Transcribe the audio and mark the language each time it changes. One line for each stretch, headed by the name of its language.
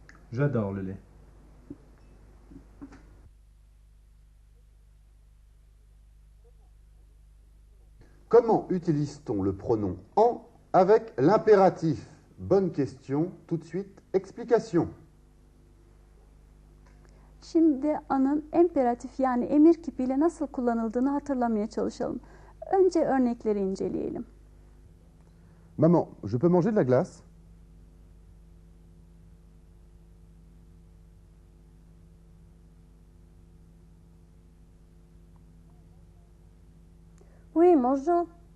French: J'adore le lait. Comment utilise-t-on le pronom en avec l'impératif? Bonne question. Tout de suite, explication.
Turkish: Şimdi anın imperatif yani emir kipiyle nasıl kullanıldığını hatırlamaya çalışalım. Önce örnekleri inceleyelim.
French: Maman, je peux manger de la glace? Oui, mange-en.